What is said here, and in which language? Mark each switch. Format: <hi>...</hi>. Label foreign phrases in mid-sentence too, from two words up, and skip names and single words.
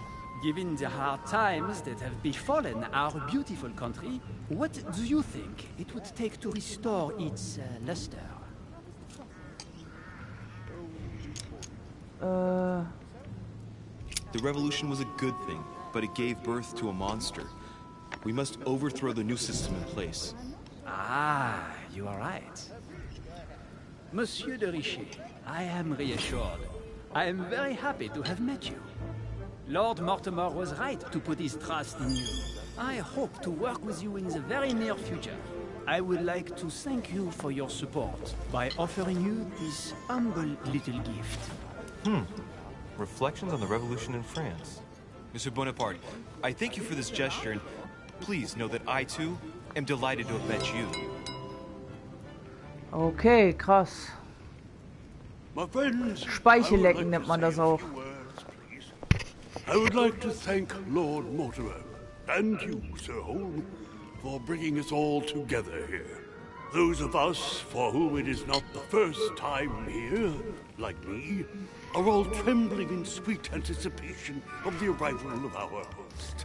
<en>Given the hard times that have befallen our beautiful country, what do you think it would take to restore its luster? The revolution was a good thing, but it gave birth to a monster. We must overthrow the new system in place. Ah, you are right. Monsieur de Richet, I am reassured. I am very happy to have met you. Lord Mortimer was right to put his trust in you. I hope to work with you in the very near future. I would like to thank you for your support by offering you this humble little gift. Reflections on the revolution in France. Monsieur Bonaparte, I thank you for this gesture, and please know that I, too, am delighted to have met you.</en> <de>Okay, krass.</de> <en>My friends,</en> <de>Speichellecken nennt man das auch.</de> <en>I would like to thank Lord Mortimer, and you, Sir Holm, for bringing us all together here. Those of us for whom it is not the first time here, like me, are all trembling in sweet anticipation of the arrival of our host.</en>